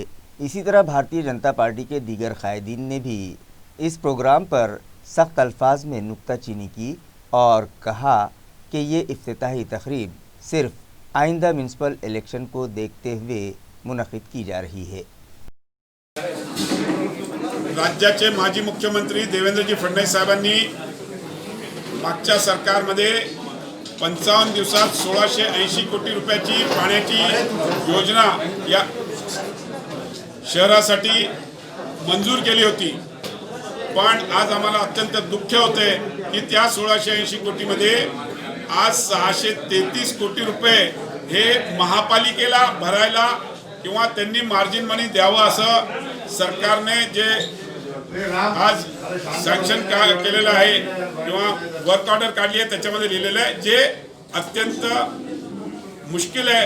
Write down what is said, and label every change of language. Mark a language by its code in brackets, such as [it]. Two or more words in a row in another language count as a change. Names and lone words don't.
[ur] اسی طرح بھارتیہ جنتا پارٹی کے دیگر قائدین نے بھی اس پروگرام پر سخت الفاظ میں نکتہ چینی کی اور کہا کہ یہ افتتاحی تقریب صرف آئندہ [en] municipal election [ur] کو دیکھتے ہوئے منعقد کی جا رही है। [mr] राज्याचे माजी मुख्यमंत्री देवेंद्रजी फडणवीस साहेबांनी मागच्या सरकारमध्ये 55 दिवसात 1680 कोटी रुपयाची पाण्याची योजना या शहरासाठी मंजूर केली होती, पण आज आम्हाला अत्यंत दुःख होते की त्या 1680 कोटीमध्ये आज 633 कोटी रुपये हे महापालिकेला भरायला किंवा त्यांनी मार्जिन मनी द्यावं असं सरकारने जे आज सँक्शन केलेलं आहे किंवा [en] work order [mr] काढली आहे त्याच्यामध्ये लिहिलेलं आहे, जे अत्यंत मुश्किल आहे।